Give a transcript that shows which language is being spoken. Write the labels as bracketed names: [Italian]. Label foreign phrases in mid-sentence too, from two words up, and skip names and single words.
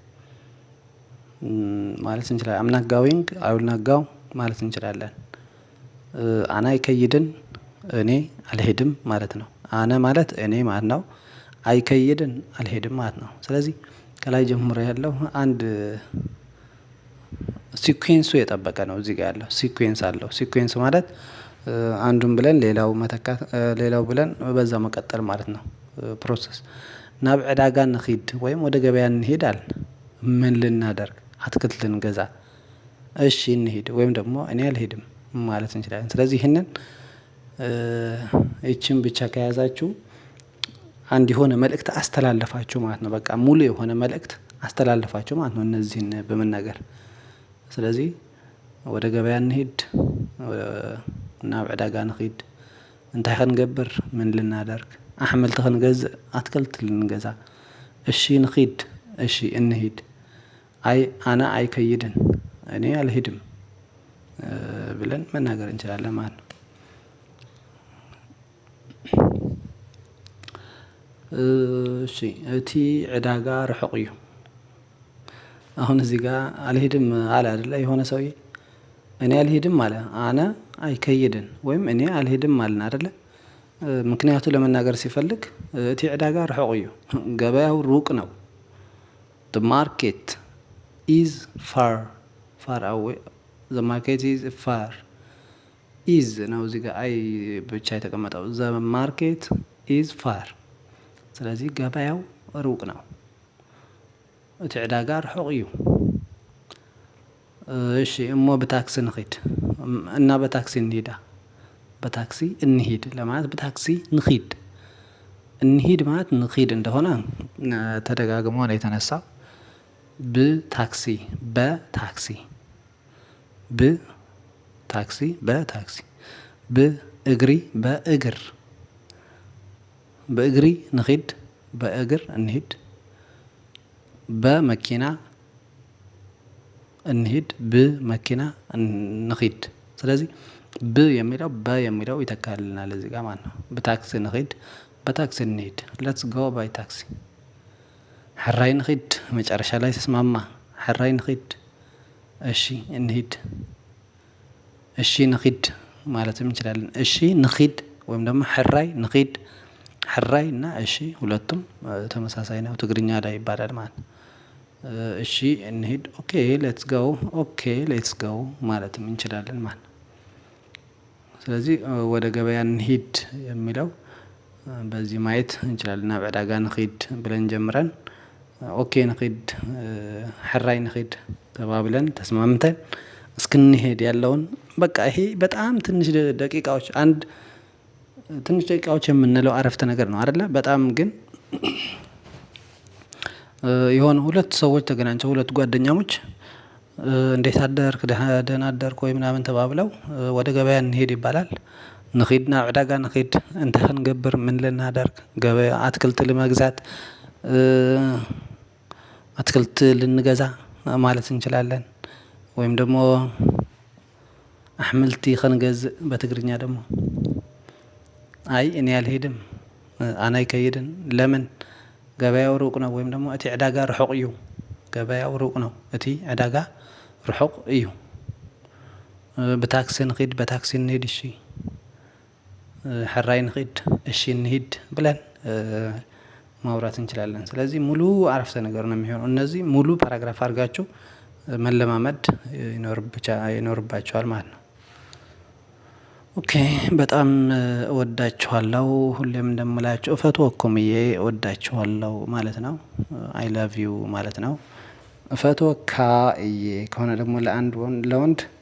[Amharic] ማለት እንችላለን። [English] I'm not going I will not go [Amharic] ማለት እንችላለን። [Tigrinya] አና አይከይድን [Amharic] እኔ አልሄድም ማለት ነው። አነ ማለት እኔ ማለት ነው። አይከይድን አልሄድም ማለት ነው። ስለዚህ ከላይ ጀምሮ ያለው አንድ ሲኩዌንሱ የጠበቀ ነው። እዚህ ጋር ያለው ሲኩዌንስ አለው። ሲኩዌንስ ማለት አንዱን ብለን ሌላው መተካት ሌላው ብለን በዛ መቀጠል ማለት ነው። ፕሮሰስ [Tigrinya] ናብ ዕዳጋ ንኺድ [Amharic] ወይም ወደ ገበያ እንሄድ አልን። ምን ልናደርግ? አትክልት ልንገዛ። እሺ እንሂድ ወይም ደግሞ እኔ አልሄድም ማለት እንችላለን። ስለዚህ ይህንን ይችን ብቻ ከያዛችሁ አንድ የሆነ መልእክት አስተላለፋችሁ ማለት ነው። በቃ ሙሉ የሆነ መልእክት አስተላለፋችሁ ማለት ነው እነዚህን በመናገር። ስለዚህ ወደ ገበያ እንሂድ፣ [Tigrinya] ናብ ዕዳጋ ንኺድ፣ እንታይ ክንገብር፣ [Amharic] ምን ልናደርግ፣ [Tigrinya] ኣሕምልቲ ክንገዝእ፣ [Amharic] ኣትክልቲ ልንገዛ፣ [Tigrinya] እሺ ንኺድ፣ [Amharic] እሺ እንሂድ፣ [Tigrinya] አይ አነ አይከይድን [Amharic] እኔ አልሄድም ብለን መናገር እንችላለን ማለት ነው። [Tigrinya] እሺ እቲ ዕዳጋ ርሑቕ እዩ። [Amharic] አሁን እዚህ ጋር አልሄድም አለ አይደለ የሆነ ሰውዬ እኔ አልሄድም አለ። [Tigrinya] አነ አይከይድን [Amharic] ወይም እኔ አልሄድም አልን አይደለ። ምክንያቱ ለመናገር ሲፈልግ [Tigrinya] እቲ ዕዳጋ ርሑቕ እዩ፣ [Amharic] ገበያው ሩቅ ነው። [English] the market is far away, the market is far is [Amharic] ነው እዚህ ጋር አይ ብቻ የተቀመጠው [English] the market is far። [Amharic] ስለዚህ ገበያው ሩቅ ነው። [Tigrinya] እቲ ዕዳጋ ርሑቕ እዩ። እሺ እሞ ብታክሲ ንኺድ [Amharic] እና በታክሲ እንሂዳ። በታክሲ እንሂድ ለማለት [Tigrinya] በታክሲ ንኺድ። [Amharic] እንሂድ ማለት ንኺድ እንደሆነ ተደጋግሞ ነው የተነሳው። በታክሲ በታክሲ በታክሲ በታክሲ በእግሪ በእግር [Tigrinya] በእግሪ ንኺድ [Amharic] በእግር እንሂድ። በመኪና እንሂድ [Tigrinya] በመኪና ንኺድ። [Amharic] ስለዚህ ብ የሚለው በ የሚለው ይተካልናል እዚህ ጋር ማለት ነው። [Tigrinya] በታክሲ ንኺድ [Amharic] በታክሲ እንሂድ። [English] let's go by taxi። [Tigrinya] ሕራይ ንኺድ [Amharic] መጨረሻ ላይ ተስማማ። [Tigrinya] ሕራይ ንኺድ [Amharic] እሺ እንሂድ። [Tigrinya] እሺ ንኺድ [Amharic] ማለትም እንችላለን። [Tigrinya] እሺ ንኺድ [Amharic] ወይም ደግሞ [Tigrinya] ሕራይ ንኺድ። [Amharic] ሕራይ እና እሺ ሁለቱም ተመሳሳይ ነው። ትግርኛ ላይ ይባላል ማለት ነው። እሺ እንሂድ [English] okay let's go okay let's go [Amharic] ማለትም እንችላለን ማለት ነው። ስለዚህ ወደ ገበያ እንሂድ የሚለው በዚህ ማየት እንችላለን። [Tigrinya] ናብ ዕዳጋ ንኺድ [Amharic] ብለን ጀምረን [Tigrinya] ኦኬ ንኺድ፣ ሕራይ ንኺድ [Amharic] ተባብለን ተስማምተን እስክንሄድ ያለውን በቃ ይሄ በጣም ትንሽ ደቂቃዎች ትንሽ ደቂቃዎች የምንለው አረፍተ ነገር ነው አይደለ? በጣም ግን የሆነ ሁለት ሰዎች ተገናኝተው ሁለት ጓደኛሞች እንዴት አደርክ ደህና አደርክ ወይ ምናምን ተባብለው ወደ ገበያ እንሄድ ይባላል። [Tigrinya] ንኺድ ናብ ዕዳጋ ንኺድ እንታይ ክንገብር [Amharic] ምን ልናደርግ፣ ገበያ አትክልት ለመግዛት አትክልት ልንገዛ ማለት እንችላለን። ወይም ደግሞ [Tigrinya] ኣሕምልቲ ክንገዝእ [Amharic] በትግርኛ ደግሞ አይ እኔ አልሄድም [Tigrinya] አነ አይከይድን። [Amharic] ለምን? ገበያው ሩቅ ነው። ወይም ደግሞ [Tigrinya] እቲ ዕዳጋ ርሑቕ እዩ። [Amharic] ገበያው ሩቅ ነው። [Tigrinya] እቲ ዕዳጋ ርሑቕ እዩ። በታክሲ ንኺድ [Amharic] በታክሲ እንሂድ እሺ። [Tigrinya] ሕራይ ንኺድ [Amharic] እሺ እንሂድ ብለን ማውራት እንችላለን። ስለዚህ ሙሉ አረፍተ ነገር ነው የሚሆነው። እነዚህ ሙሉ ፓራግራፍ አድርጋችሁ መለማመድ ይኖርባችኋል ማለት ነው። ኦኬ በጣም እወዳችኋለሁ። ሁሌም እንደምላችሁ [Tigrinya] እፈትወኩም እዬ [Amharic] እወዳችኋለሁ ማለት ነው። [English] I love you [Amharic] ማለት ነው። [Tigrinya] እፈትወካ እዬ [Amharic] ከሆነ ደግሞ ለወንድ